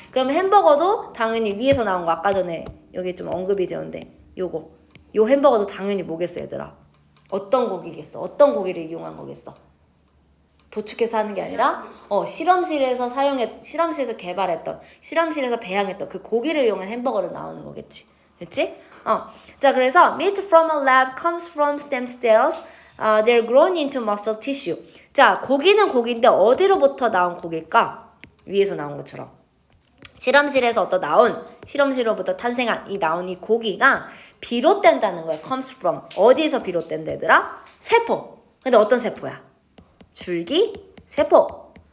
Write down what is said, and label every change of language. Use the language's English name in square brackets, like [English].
[Korean] 그러면 햄버거도 당연히 위에서 나온 거 아까 전에 여기 좀 언급이 되었는데 요 햄버거도 당연히 뭐겠어 얘들아? 어떤 고기겠어? 어떤 고기를 이용한 거겠어? 도축해서 하는 게 아니라 실험실에서 개발했던 실험실에서 배양했던 그 고기를 이용한 햄버거를 나오는 거겠지. 그치? 자 그래서 [English] meat from a lab comes from stem cells. They're grown into muscle tissue. [Korean] 자 고기는 고기인데 어디로부터 나온 고기일까? 위에서 나온 것처럼 실험실로부터 탄생한 나온 이 고기가 비롯된다는 거야. [English] comes from. [Korean] 어디에서 비롯된다 얘들아? 세포. 근데 어떤 세포야? 줄기세포.